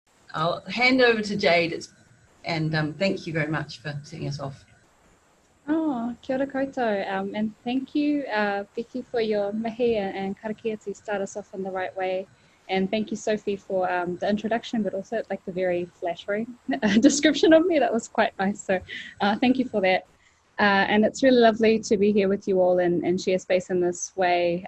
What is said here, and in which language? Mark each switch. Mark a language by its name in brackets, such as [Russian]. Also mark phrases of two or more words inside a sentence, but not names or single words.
[English] I'll hand over to Jade, and thank you very much for setting us off. [Māori] Oh, kia ora koutou, [English] and thank you, Becky, for your mahi and karakia to start us off in the right way. And thank you, Sophie, for the introduction, but also like the very flattering description of me. That was quite nice. So thank you for that. And it's really lovely to be here with you all and share space in this way.